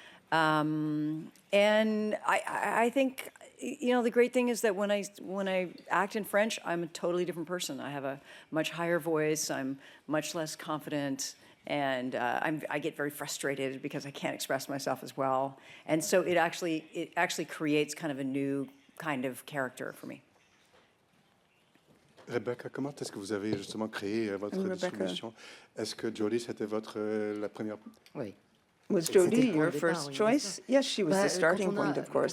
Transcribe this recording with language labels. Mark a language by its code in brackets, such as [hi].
[en] And I think, you know, the great thing is that when I act in French, I'm a totally different person. I have a much higher voice, I'm much less confident, and I get very frustrated because I can't express myself as well. And so it actually creates kind of a new kind of character for me. [fr] Rebecca, comment est-ce que vous avez justement créé votre distribution? Est-ce que Jodie, c'était la première? Oui. [en] Was Jodie your first choice? Yes, she was the starting point, of course.